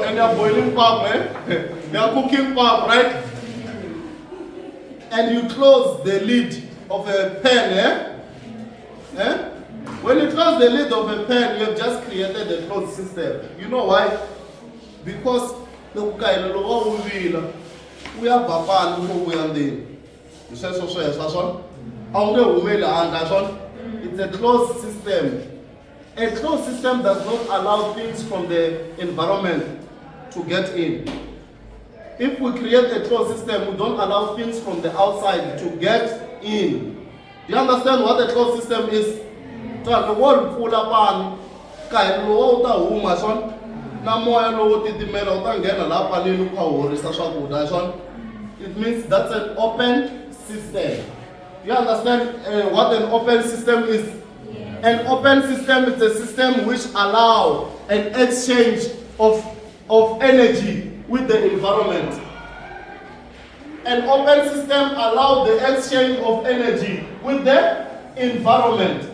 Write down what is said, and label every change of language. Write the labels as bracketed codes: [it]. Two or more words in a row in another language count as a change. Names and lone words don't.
[en] And you are boiling pap, You are cooking pap, right? And you close the lid of a pan, When you close the lid of a pan, you have just created a closed system. You know why? [ts] Because loko kayele loko wa wu vila wu ya bapana loko wu ya ndzeni hi sweswo sweswo swona a wu nge humeli handle swona. [en] It's a closed system. A closed system does not allow things from the environment to get in. If we create a closed system, we don't allow things from the outside to get in. Do you understand what a closed system is? The world full of pan, [ts] kai lo ta huma son, na moya lo titimela uta ngena la panini kwa horisa swakudya son. [en] It means that's an open system. You understand what an open system is? Yeah. An open system is a system which allows an exchange of energy with the environment. An open system allows the exchange of energy with the environment.